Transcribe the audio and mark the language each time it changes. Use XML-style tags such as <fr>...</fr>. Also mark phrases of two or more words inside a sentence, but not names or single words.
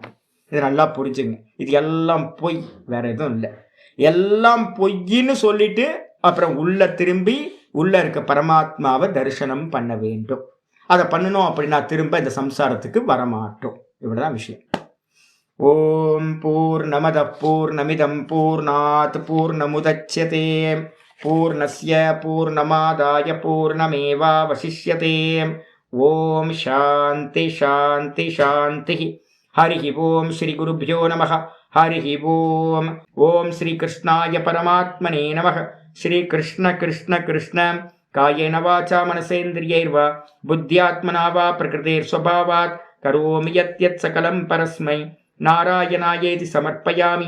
<ta>இது நல்லா புரிஞ்சுங்க, இது எல்லாம் பொய், வேற எதுவும் இல்லை. எல்லாம் பொய்ன்னு சொல்லிட்டு அப்புறம் உள்ள திரும்பி உள்ள இருக்க பரமாத்மாவை தரிசனம் பண்ண வேண்டும். அதை பண்ணணும் அப்படின்னா திரும்ப இந்த சம்சாரத்துக்கு வரமாட்டோம். இவ்வளவுதான் விஷயம்.</ta> <sa>ॐ पूर्णमदः पूर्णमिदं पूर्णात् पूर्णमुदच्यते पूर्णस्य पूर्णमादाय पूर्णमेवावशिष्यते. ॐ शान्तिः शान्तिः शान्तिः. हरि ॐ श्री गुरुभ्यो नमः हरि ॐ. ॐ श्री कृष्णाय परमात्मने नमः. श्री कृष्ण कृष्ण कृष्ण कायेन वाचा मनसेन्द्रियैर्वा बुद्ध्यात्मना वा प्रकृतेः स्वभावात् करोमि यद्यत् सकलं परस्मै नारायणायेति समर्पयामि.</sa>